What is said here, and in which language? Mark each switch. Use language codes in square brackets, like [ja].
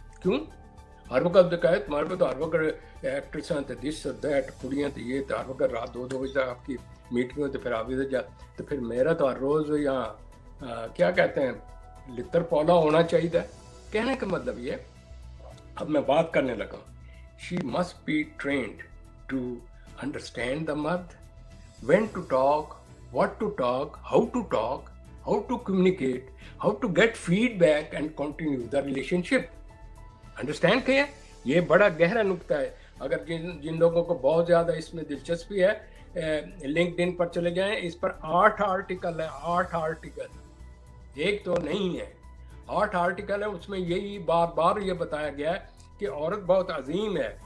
[ur] کیوں؟ ہر وقت کہے تمہارے پہ تو ہر وقت ایکٹریس ہیں، دس دیٹ، کڑیاں تو یہ، تو ہر وقت رات 2 بجے تک آپ کی میٹنگ ہو، تو پھر آپ ادھر جا، تو پھر میرا تو ہر روز یہاں کیا کہتے ہیں لتر پولا ہونا چاہیے. کہنے کا مطلب یہ، اب میں بات کرنے لگا. [en] She must be trained to understand the مرد, when to talk, what to talk, how to communicate, how to get feedback and continue the relationship. [ur] Understand کیا؟ یہ بڑا گہرا نکتہ ہے. اگر جن لوگوں کو بہت زیادہ اس میں دلچسپی ہے، لنکڈ ان پر چلے جائیں، اس پر 8 آرٹیکل ہے. 8 آرٹیکل، ایک تو نہیں ہے، 8 آرٹیکل ہے. اس میں یہی بار بار یہ بتایا گیا ہے کہ عورت بہت عظیم ہے.